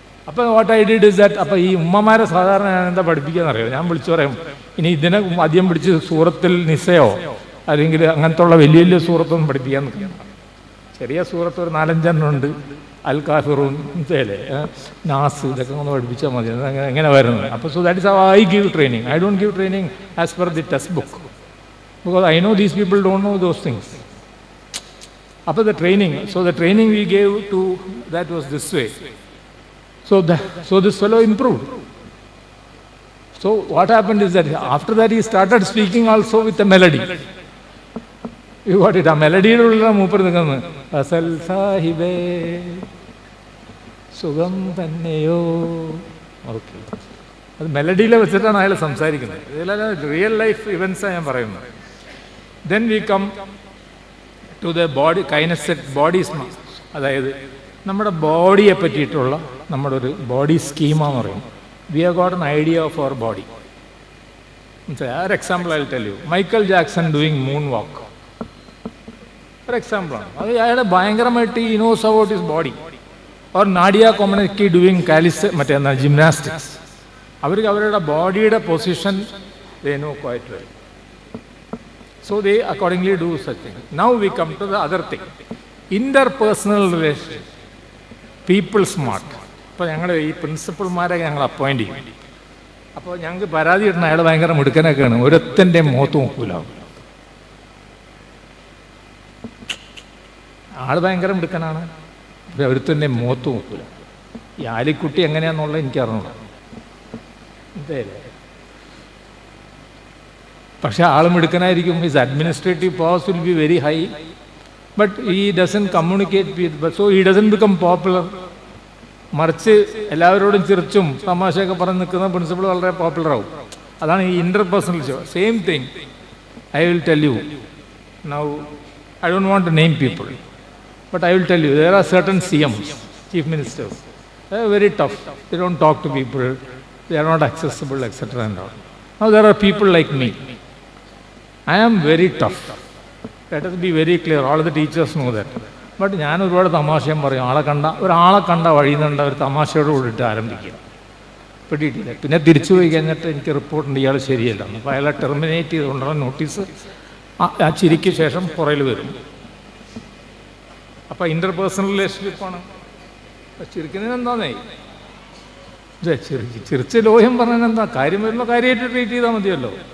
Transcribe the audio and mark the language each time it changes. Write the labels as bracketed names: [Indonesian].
[Malayalam] അപ്പോൾ [English] what I did is that, [Malayalam] അപ്പോൾ ഈ ഉമ്മമാരെ സാധാരണ ഞാൻ എന്താ പഠിപ്പിക്കാന്ന് അറിയാം, ഞാൻ വിളിച്ചു പറയും ഇനി ഇതിനെ ആദ്യം പിടിച്ച് സൂറത്തിൽ നിസയോ അല്ലെങ്കിൽ അങ്ങനത്തെ ഉള്ള വലിയ വലിയ സൂറത്തൊന്നും പഠിപ്പിക്കാൻ നിൽക്കണം. ചെറിയ സൂറത്ത് ഒരു 4-5 ഉണ്ട്, അൽ കാഫിറൂൻ, നാസ്, ഇതൊക്കെ ഒന്ന് പഠിപ്പിച്ചാൽ മതി. എങ്ങനെ വരുന്നത്. അപ്പോൾ [English] So that is how I give training. I don't give training as per the textbook because I know these people don't know those things. After the training, the training we gave to that was this way. So this fellow improved. So what happened is that after that he started speaking also with a melody. You got it? [Malayalam] A melody ulla moopar nikkunnu asal sahibe sugam tanneyo. Okay. അത് മെലഡിയിൽ വെച്ചിട്ടാണ് അയാൾ സംസാരിക്കുന്നത്. ഇതിലെല്ലാം real life ഇവൻസാണ് ഞാൻ പറയുന്നത്. [English] Then we come to the body kinesthetic body smart. [Malayalam] അതായത് നമ്മുടെ ബോഡിയെ പറ്റിയിട്ടുള്ള നമ്മുടെ ഒരു ബോഡി സ്കീമാന്ന് പറയും. [English] We have got an idea of our body. [Malayalam] ഒരു example [English] I will tell you. [Malayalam] Michael Jackson doing moon വാക്ക് ഒരു എക്സാമ്പിളാണ്. അത് അയാളെ ഭയങ്കരമായിട്ട് ഈ [English] Knows about his body. [Malayalam] Or നാഡിയ കോമനക്കി doing മറ്റേ ജിംനാസ്റ്റിക്സ്. അവർക്ക് അവരുടെ ബോഡിയുടെ position [English] They know quite well. So they accordingly do such thing. Now we come to the other thing. Interpersonal relationship. People smart. [Malayalam] അപ്പോൾ ഞങ്ങൾ ഈ പ്രിൻസിപ്പൾമാരെ ഞങ്ങൾ അപ്പോയിൻ്റ് ചെയ്യും. അപ്പോൾ ഞങ്ങൾക്ക് പരാതി കിട്ടുന്ന അയാൾ ഭയങ്കര മിടുക്കനൊക്കെയാണ്, ഒരുത്തൻ്റെ മുഖത്ത് നോക്കൂല. ആൾ ഭയങ്കര മിടുക്കനാണ്, ഒരുത്തൻ്റെ മുഖത്ത് നോക്കൂല. ഈ ആലിക്കുട്ടി എങ്ങനെയാണെന്നുള്ളത് എനിക്കറിഞ്ഞൂടാ. എന്തേലേ പക്ഷെ ആളും എടുക്കാനായിരിക്കും. [English] His administrative powers will be very high, but he doesn't communicate with, so he doesn't become popular. [Malayalam] മറിച്ച് എല്ലാവരോടും ചിരിച്ചും തമാശയൊക്കെ പറഞ്ഞ് നിൽക്കുന്ന പ്രിൻസിപ്പൾ വളരെ പോപ്പുലർ ആവും. അതാണ് ഈ interpersonal show. [English] Same thing I will tell you now. I don't want to name people, but I will tell you there are certain CMs, chief ministers. They are very tough. They don't talk to people. They are not accessible, etc. and all. Now there are people like me. I am very tough. Let us be very clear. All the teachers know that. [Malayalam] But ഞാൻ ഒരുപാട് തമാശയും പറയും. ഒരാളെ കണ്ട വഴിയുന്നുണ്ട് ഒരു തമാശയോട് കൂടിയിട്ട് ആരംഭിക്കുക. പിടിയിട്ടില്ല. പിന്നെ തിരിച്ചു പോയി കഴിഞ്ഞിട്ട് എനിക്ക് റിപ്പോർട്ടുണ്ട് ഇയാൾ ശരിയല്ല. അപ്പോൾ അയാളെ ടെർമിനേറ്റ് ചെയ്തുകൊണ്ടുള്ള നോട്ടീസ് ആ ചിരിക്ക് ശേഷം പുറയിൽ വരും. അപ്പോൾ ഇൻ്റർപേഴ്സണൽ റിലേഷൻഷിപ്പാണ്. ചിരിക്കുന്നതിന് എന്താന്നേ ചിരിച്ച് ലോഹ്യം പറഞ്ഞാൽ എന്താ കാര്യം വരുമ്പോൾ കാര്യമായിട്ട് ട്രീറ്റ് ചെയ്താൽ മതിയല്ലോ.